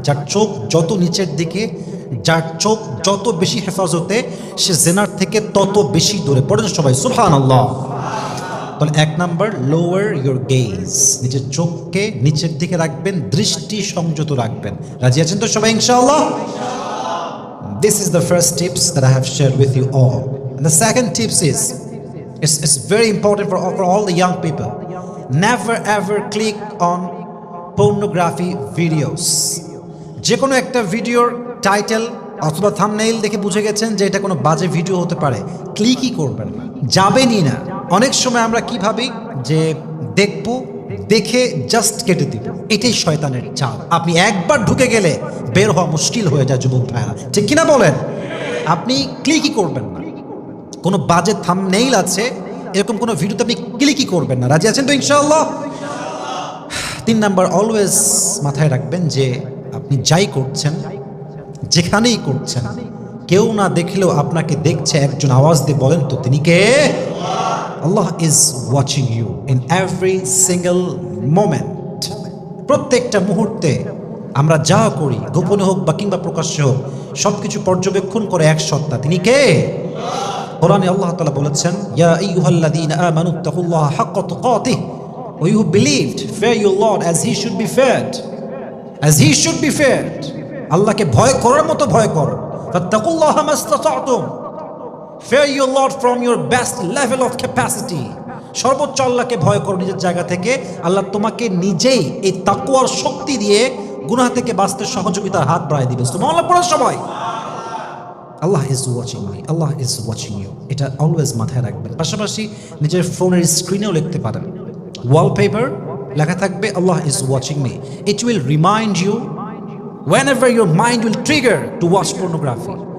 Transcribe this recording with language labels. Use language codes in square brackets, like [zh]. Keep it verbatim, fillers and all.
[bn] যার চোখ যত নিচের দিকে, যার চোখ যত বেশি হেফাজতে, সে জেনার থেকে তত বেশি দূরে। পড়েন সবাই সুবহানাল্লাহ। তাহলে এক নাম্বার, [en] lower your gaze, [bn] নিজের চোখকে নিচের দিকে রাখবেন, দৃষ্টি সংযত রাখবেন। রাজি আছেন তো সবাই ইনশাআল্লাহ? [en] This is the first tips that I have shared with you all. And the second tips is, it's, it's very important for all, for all the young people. Never ever click on pornography videos. [bn] যে কোনো একটা ভিডিওর title অথবা thumbnail দেখে বুঝে গেছেন যে এটা কোনো বাজে ভিডিও হতে পারে, ক্লিকই করবেন না, যাবেনই না। অনেক সময় আমরা কি ভাবি যে দেখবো, দেখে জাস্ট কেটে দিব, এটাই শয়তানের চাল। আপনি একবার ঢুকে গেলে বের হওয়া মুশকিল হয়ে যায় যুবক ভাইরা, ঠিক কিনা বলেন? আপনি ক্লিকই করবেন না, কোনো বাজে থাম্বনেইল আছে এরকম কোনো ভিডিওতে আপনি ক্লিকই করবেন না। রাজি আছেন তো ইনশাআল্লাহ? তিন নাম্বার, অলওয়েজ মাথায় রাখবেন যে আপনি যাই করছেন, যেখানেই করছেন, কেউ না দেখলেও আপনাকে দেখছে একজন, আওয়াজ দিয়ে বলেন তো তিনি কে? [en] Allah is watching you in every single moment. [bn] প্রত্যেকটা মুহূর্তে আমরা যা করি, গোপনে হোক বা কিংবা প্রকাশ্যে হোক, সব কিছু পর্যবেক্ষণ করে এক সত্তা, তিনি কে? কোরআনে আল্লাহ তাআলা বলেছেন, [ar] ইয়া আইয়ুহাল্লাযীনা আমানু তাকুল্লাহা হাক্কা তুকাতিহি [en] ওয়া you believed, fear your Lord as he should be feared, as he should be feared. [bn] আল্লাহকে ভয় করার মতো ভয় করো, [ar] ফাত্তাকুল্লাহা মাসতাতা'তুম, [en] fear your Lord from your best level of capacity. [bn] সর্বোচ্চ আল্লাহকে ভয় করো নিজের জায়গা থেকে, আল্লাহ তোমাকে নিজেই এই তাকওয়ার শক্তি দিয়ে গুনাহ থেকে বাঁচতে সহযোগিতার হাত বাড়িয়ে দিবে। সুবহানাল্লাহ, পড়ো সবাই। [en] Allah is watching me, Allah is watching you, [bn] এটা অলওয়েজ মাথায় রাখবেন। পাশাপাশি নিজের ফোনের স্ক্রিনেও লিখতে পারেন, ওয়ালপেপার লেখা থাকবে [en] Allah is watching me, it will remind you whenever your mind will trigger to watch pornography.